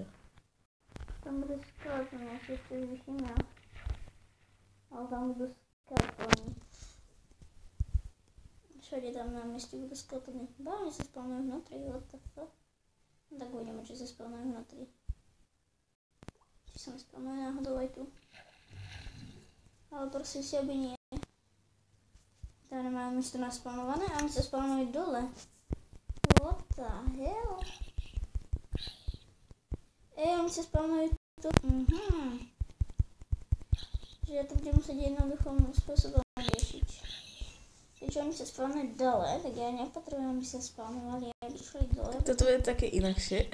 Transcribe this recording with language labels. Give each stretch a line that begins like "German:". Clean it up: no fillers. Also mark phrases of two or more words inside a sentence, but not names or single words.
Slovak: Tam bude skeleton, ja si ešte vyšimel. Ale tam budú skeletony. Všade tam na mieste budú skeletony. Báľne sa spawnujú vnútri,
English: what the fuck?
Slovak: No tak uvidíme, či sa spawnujú vnútri. Či sa mi spawnujú náhodou aj tu. Ale prosím si, aby nie. Tam nemajú miesto naspawnované a oni sa spawnujú dole.
English: What the hell?
Slovak: Oni sa spawnujú tu. Že ja to budem musieť jednoduchým spôsobom riešiť. Keďže oni sa spawnujú dole, tak ja nepotrebujem, aby sa spawnovali, aby šli dole. Toto je také inakšie.